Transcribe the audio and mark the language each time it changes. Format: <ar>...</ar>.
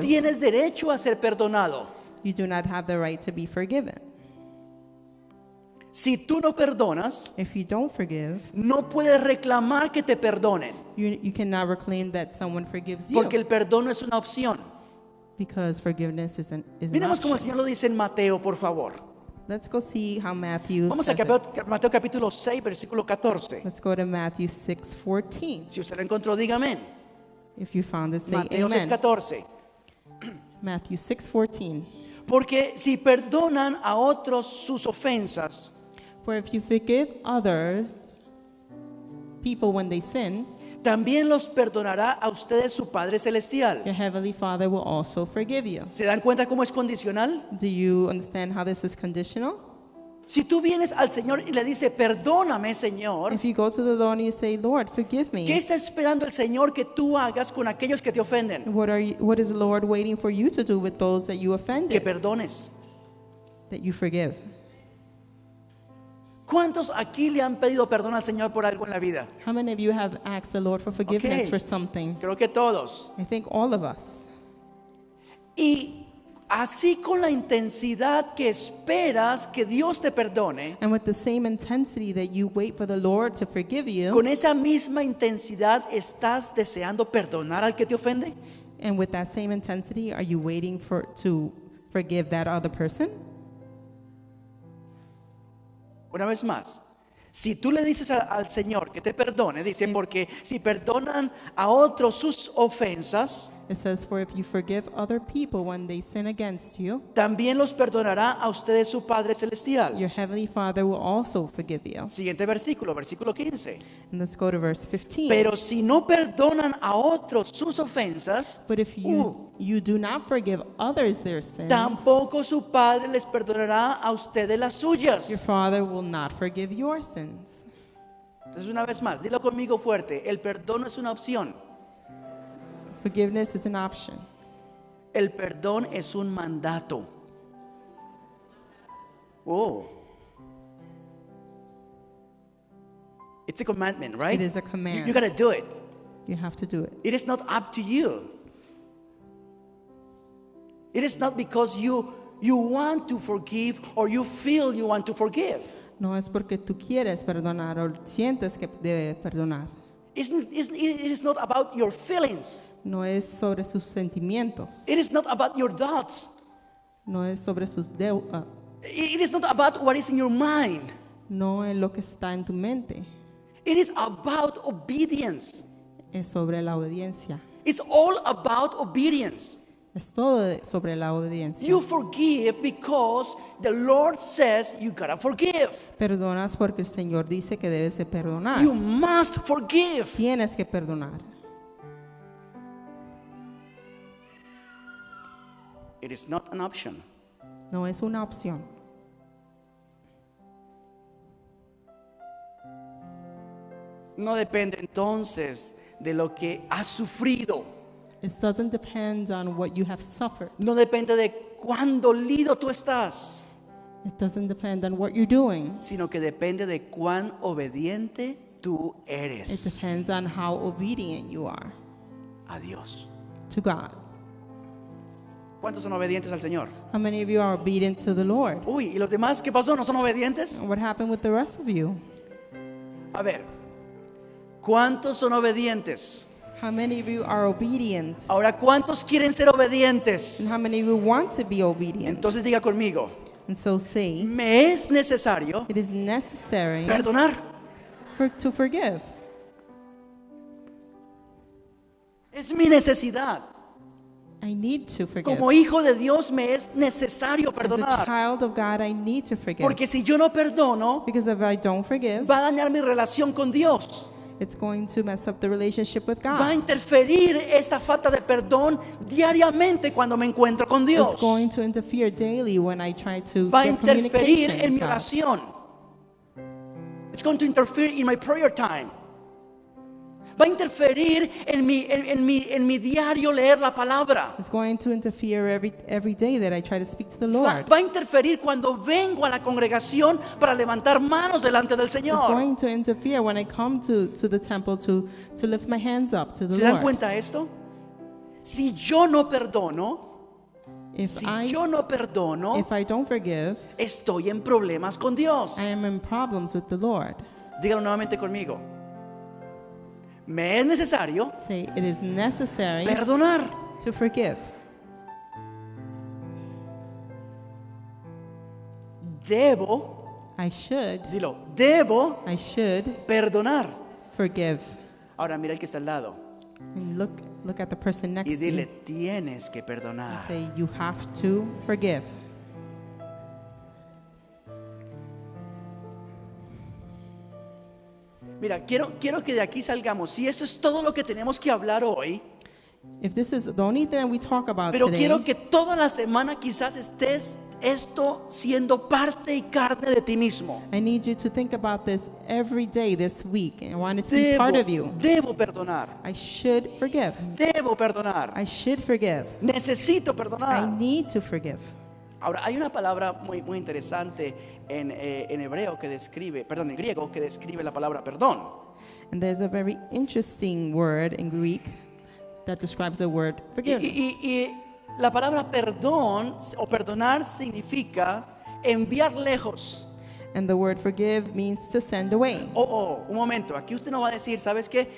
<es>tienes derecho a ser perdonado.</es> <en>you do not have the right to be forgiven.</en> <es>Si tú no perdonas,</es> <en>If you don't forgive,</en> <es>no puedes reclamar que te perdonen,</es> <en>you cannot reclaim that someone forgives you,</en> <es>porque el perdón no es una opción.</es> <en>because forgiveness is an</en> <es>Miremos cómo el Señor lo dice en Mateo, por favor.</es> <en>Let's go see how Matthew</en> <es>Vamos a</es> <en>says it.</en> <es>Mateo capítulo 6, versículo 14.</es> <en>Let's go to Matthew 6:14.</en> <es>Si usted lo encontró, diga amén.</es> <en>If you found it, say</en> <es>Mateo</es> <en>amen.</en> <es>6:14.</es> <en>Matthew 6:14.</en> <es>Porque si perdonan a otros sus ofensas,</es> <en>For if you forgive others, people when they sin,</en> <es>también los perdonará a ustedes su Padre Celestial.</es> <en>your heavenly Father will also forgive you.</en> <es>¿Se dan cuenta cómo es condicional?</es> <en>Do you understand how this is conditional?</en> <es>Si tú vienes al Señor y le dices, perdóname, Señor,</es> <en>If you go to the Lord and you say, Lord, forgive</en> <es>¿qué</es> <en>me,</en> <es>está esperando el Señor que tú hagas con aquellos que te ofenden?</es> <en>what is the Lord waiting for you to do with those that you</en> <es>Que</es> <en>offended,</en> <es>perdones.</es> <en>that you forgive?</en> <es>¿Cuántos aquí le han pedido perdón al Señor por algo en la vida?</es> <en>How many of you have asked the Lord for forgiveness Okay. for something?</en> <es>Creo que todos.</es> <en>I think all of us.</en> <es>Y así con la intensidad que esperas que Dios te perdone,</es> <en>And with the same intensity that you wait for the Lord to forgive you,</en> <es>con esa misma intensidad estás deseando perdonar al que te ofende.</es> <en>and with that same intensity, are you waiting to forgive that other person?</en> <es>Una vez más, si tú le dices al Señor que te perdone, dice, porque si perdonan a otros sus ofensas,</es> <en>It says, for if you forgive other people when they sin against you,</en> <es>también los perdonará a ustedes su Padre Celestial.</es> <en>your heavenly Father will also forgive you.</en> <es>Siguiente versículo, versículo 15.</es> <en>And let's go to verse 15.</en> <es>Pero si no perdonan a otros sus ofensas,</es> <en>But if you do not forgive others their sins,</en> <es>tampoco su Padre les perdonará a ustedes las</es> <en>your</en> <es>suyas.</es> <en>Father will not forgive your sins.</en> <es>Entonces, una vez más, dilo conmigo fuerte, el perdón no es una opción,</es> <en>Forgiveness is an option.</en> <es>el perdón es un mandato. Oh.</es> <en>It's a commandment, right? It is a command. You got to do it. You have to do it. It is not up to you. It is not because you want to forgive or you feel you want to forgive.</en> <es>No es porque tú quieres perdonar o sientes que debes perdonar.</es> <en>It is not about your feelings.</en> <es>No es sobre sus sentimientos.</es> <en>It is not about your thoughts.</en> <es>No es sobre sus deudas.</es> <en>It is not about what is in your mind.</en> <es>No es lo que está en tu mente.</es> <en>It is about obedience.</en> <es>Es sobre la obediencia.</es> <en>It's all about obedience.</en> <es>Es todo sobre la obediencia.</es> <en>You forgive because the Lord says you gotta forgive.</en> <es>Perdonas porque el Señor dice que debes de perdonar.</es> <en>You must forgive.</en> <es>Tienes que perdonar.</es> <en>It is not an option.</en> <es>No es una opción. No depende entonces de lo que has sufrido.</es> <en>It doesn't depend on what you have suffered.</en> <es>No depende de cuán dolido tú estás,</es> <en>It doesn't depend on what you're doing.</en> <es>sino que depende de cuán obediente tú</es> <en>It</en> <es>eres</es> <en>depends on how obedient you are</en> <es>a Dios.</es> <en>to God.</en> <es>¿Cuántos son obedientes al Señor?</es> <en>How many of you are obedient to the Lord?</en> <es>Uy, ¿y los demás qué pasó? ¿No son obedientes?</es> <en>What happened with the rest of you?</en> <es>A ver, ¿cuántos son obedientes?</es> <en>How many of you are obedient?</en> <es>Ahora, ¿cuántos quieren ser obedientes?</es> <en>And how many of you want to be obedient?</en> <es>Entonces diga conmigo,</es> <en>And so say,</en> <es>me es necesario</es> <en>it is necessary</en> <es>perdonar.</es> <en>to forgive.</en> <es>Es mi necesidad.</es> <en>I need to forgive.</en> <es>Como hijo de Dios me es necesario</es> <en>As a</en> <es>perdonar.</es> <en>child of God, I need to forgive.</en> <es>Porque si yo no perdono,</es> <en>Because if I don't forgive,</en> <es>va a dañar mi relación con Dios.</es> <en>it's going to mess up the relationship with</en> <es>Va a</es> <en>God.</en> <es>interferir esta falta de perdón diariamente cuando me encuentro con Dios.</es> <en>It's going to interfere daily when I try to</en> <es>Va a</es> <en>get</en> <es>interferir</es> <en>communication</en> <es>en mi</es> <en>with God.</en> <es>oración.</es> <en>It's going to interfere in my prayer time.</en> <es>Va a interferir en mi diario leer la palabra.</es> <en>It's going to interfere every day that I try to speak to the Lord.</en> <es>Va a interferir cuando vengo a la congregación para levantar manos delante del</es> <en>It's</en> <es>Señor.</es> <en>going to interfere when I come to the temple to lift my hands up to the</en> <es>¿Se dan</es> <en>Lord.</en> <es>cuenta de esto? Si yo no perdono,</es> <en>If if I don't forgive,</en> <es>estoy en problemas con Dios.</es> <en>I am in problems with the Lord.</en> <es>Dígalo nuevamente conmigo. Me es necesario</es> <en>Say, it is necessary</en> <es>perdonar.</es> <en>to forgive.</en> <es>Debo,</es> <en>I should</en> <es>debo perdonar.</es> <en>forgive.</en> <es>Ahora mira el que está al lado</es> <en>And look at the person next</en> <es>y</es> <en>to</en> <es>dile,</es> <en>you.</en> <es>tienes que perdonar.</es> <en>Say, you have to forgive.</en> <es>Mira, quiero que de aquí salgamos. Si eso es todo lo que tenemos que hablar hoy,</es> <en>If this is the only thing we talk about</en> <es>pero</es> <en>today,</en> <es>quiero que toda la semana quizás estés esto siendo parte y carne de ti mismo.</es> <en>I need you to think about this every day this week. And I want it to be part of you.</en> <es>Debo perdonar.</es> <en>I should forgive.</en> <es>Debo perdonar.</es> <en>I should forgive.</en> <es>Necesito</es> <en>I</en> <es>perdonar.</es> <en>need to forgive.</en> <es>Ahora, hay una palabra muy interesante en hebreo que describe, perdón, en griego que describe la palabra perdón.</es> <en>And there's a very interesting word in Greek that describes the word forgiveness.</en> <es>Y la palabra perdón o perdonar significa enviar lejos.</es> <en>And the word forgive means to send away.</en> <es>Un momento, aquí usted no va a decir, ¿sabes qué?</es>